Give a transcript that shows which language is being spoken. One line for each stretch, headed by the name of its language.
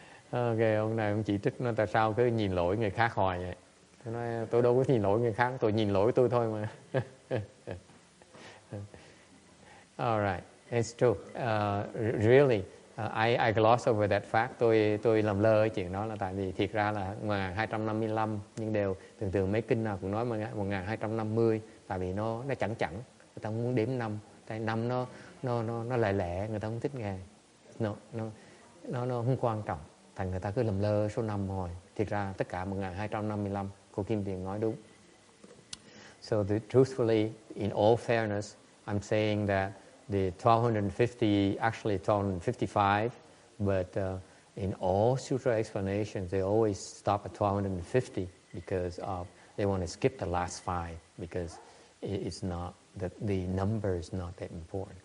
Vietnamese: Ok, ông này ông chỉ trích nó tại sao cứ nhìn lỗi người khác hoài vậy. Tôi nói tôi đâu có nhìn lỗi người khác, tôi nhìn lỗi tôi thôi mà.
English: Alright, it's true. Really, I gloss over that fact.
Vietnamese: Tôi làm lơ cái chuyện đó là tại vì thiệt ra là 1255 nhưng đều thường mấy kinh nào cũng nói 1250 tại vì nó chẳng người ta không muốn đếm năm, tại năm nó lẻ lẻ, người ta không thích nghe. Nó không quan trọng. Thành người ta cứ làm lơ số năm thôi. Thiệt ra tất cả 1255 cô Kim Tiền nói đúng.
English: So truthfully, in all fairness, I'm saying that the 1250 actually 1255, but in all sutra explanations, they always stop at 1250 because they want to skip the last five because it's not the number is not that important.